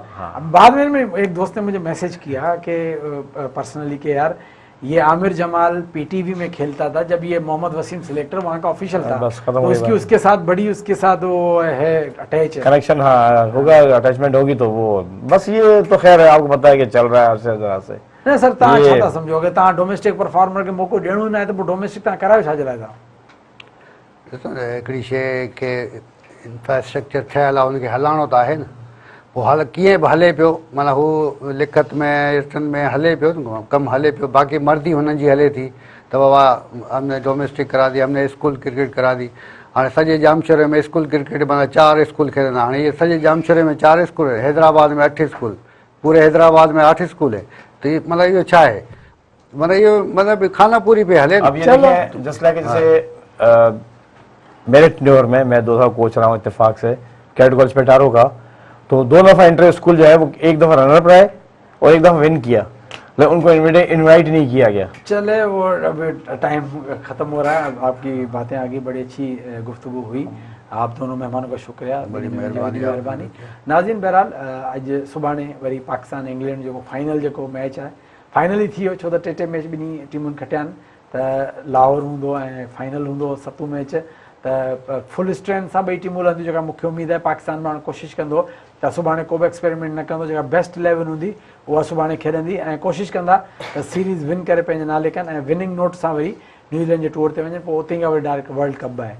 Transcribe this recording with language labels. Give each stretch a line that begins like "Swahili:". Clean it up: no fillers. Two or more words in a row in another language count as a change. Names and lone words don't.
Urdu: بعد میں ایک دوست نے مجھے میسج کیا کہ پرسنلی کے یار، یہ عامر جمال پی ٹی وی میں کھیلتا تھا جب یہ محمد وسیم سلیکٹر وہاں کا آفیشل تھا، تو اس کے ساتھ بڑی، اس کے ساتھ وہ ہے اٹیچ کنکشن، ہاں ہوگا، اٹیچمنٹ ہوگی، تو وہ بس یہ تو خیر ہے، آپ کو پتہ ہے کہ چل رہا ہے عرصے ذرا سے. نہیں سر,
Sindhi: तव्हां छा था समझोगे, तव्हां
English: domestic performer
Sindhi: के मौको ॾियणो न आहे, त पोइ डोमेस्टिक तव्हां करायो छा जे लाइ था? ॾिसो न, हिकिड़ी शइ खे इंफ्रास्ट्रक्चर ठहियलु आहे, उनखे हलाइणो त आहे न। पोइ कीअं बि हले पियो, माना हू लिखत में रिटन में हले पियो, कमु हले पियो, बाक़ी मर्ज़ी हुननि जी हले थी त बाबा
Urdu: ہم نے ڈومیسٹک کرا دی، ہم نے اسکول کرکٹ کرا دی.
Sindhi: हाणे सॼे जामशोरे में
English: school cricket
Sindhi: माना 4 स्कूल खेॾंदा। हाणे इहे सॼे जामशोरे में 4 स्कूल, हैदराबाद में 8 स्कूल, पूरे हैदराबाद में 8 स्कूल है, त मतिलबु इहो छा आहे?
Urdu: مطلب یہ مطلب خانہ پری پہ ہلے اب یہ دیکھیں
English: just like
Urdu: جیسے میرے ٹینیور میں میں 2 سال کوچ رہا ہوں اتفاق سے کیڈٹ کالج پٹارو کا، تو 2 دفعہ
English: inter school
Urdu: جو ہے وہ ایک دفعہ رنر پر آئے اور ایک دفعہ ون کیا، لیکن ان کو انوائٹ نہیں کیا گیا. چلے وہ اب ٹائم ختم ہو رہا ہے۔ اب آپ کی باتیں آگے بڑی اچھی گفتگو ہوئی. آپ دونوں مہمانوں کا شکریہ، بڑی مہربانی.
Sindhi: नाज़रीन बहरहाल अॼु सुभाणे वरी पाकिस्तान इंग्लैंड जो फाइनल जो मैच है फाइनल ही थी वियो, छो त टे मैच ॿिन्ही टीमुनि खटिया आहिनि, त लाहौर हूंदो ऐं फाइनल हूंदो सतों मैच, त
English: full strength
Sindhi: सां ॿई टीमूं हलंदियूं। जेका मूंखे उमेद आहे पाकिस्तान माण्हू कोशिशि कंदो त सुभाणे को बि एक्सपेरिमेंट न कंदो, जेका बेस्ट 11 हूंदी उहा सुभाणे खेॾंदी ऐं कोशिशि कंदा त सीरीज़ विन करे पंहिंजे नाले कनि ऐं
English: winning note
Sindhi: सां वरी न्यूज़ीलैंड जे टूर ते वञनि, पोइ उते खां वरी
English: direct World Cup
Sindhi: आहे।